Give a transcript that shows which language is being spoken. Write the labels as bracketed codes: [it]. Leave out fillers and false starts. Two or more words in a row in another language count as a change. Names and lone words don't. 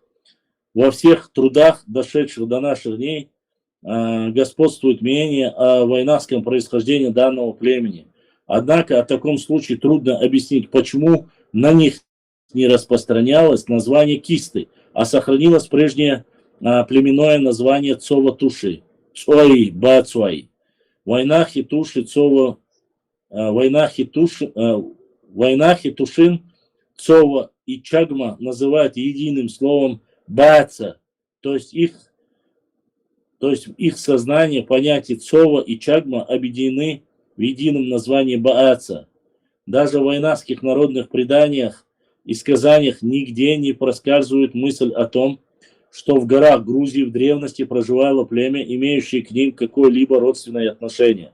[ru] Во всех трудах, дошедших до наших дней, господствует мнение о войнавском происхождении данного племени. Однако о таком случае трудно объяснить, почему на них не распространялось название Кисты, а сохранилось прежнее племенное название Цова Туши. Цуаи, Бацуаи. Войнахи Туши, Цова, Войнахи Тушин, Цова и Чагма называют единым словом Баца, то есть в их сознании понятия Цова и Чагма объединены в едином названии Бааца. Даже в войнавских народных преданиях и сказаниях нигде не проскальзывает мысль о том, что в горах Грузии в древности проживало племя, имеющее к ним какое-либо родственное отношение.